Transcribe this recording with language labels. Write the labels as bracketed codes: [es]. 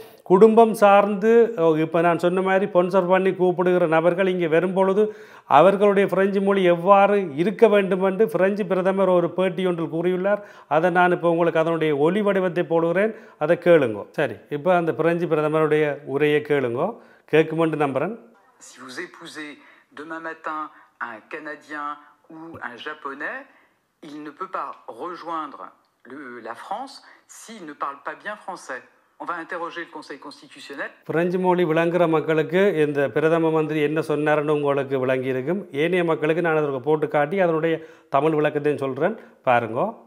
[ta] குடும்பம் சார்ந்து இப்போ நான் சொன்ன மாதிரி ஸ்பான்சர் பண்ணி கூப்பிடுகிற நபர்கள் இங்கே வரும்பொழுது அவர்களுடைய பிரெஞ்சு மொழி எவ்வாறு இருக்க வேண்டும் என்று பிரெஞ்சு பிரதமர் ஒரு பேட்டி ஒன்றில் கூறியுள்ளார். அதை நான் இப்போ உங்களுக்கு அதனுடைய ஒலி வடிவத்தை போடுகிறேன், அதை கேளுங்க. சரி, இப்போ அந்த பிரெஞ்சு பிரதமருடைய உரையை கேளுங்க. கேட்குமென்று நம்புகிறேன். [fr] Si vous épousez demain matin un Canadien ou un Japonais, il ne peut pas rejoindre la France s'il ne parle pas bien français. On va interroger le Conseil constitutionnel. [ta] French மொழி விளங்குற மக்களுக்கு இந்த பிரதம மந்திரி என்ன சொன்னார்னு உங்களுக்கு விளங்கி இருக்கும். ஏனைய மக்களுக்கு நான் அதற்கு போட்டு காட்டி அதனுடைய தமிழ் விளக்கத்தையும் சொல்கிறேன், பாருங்க.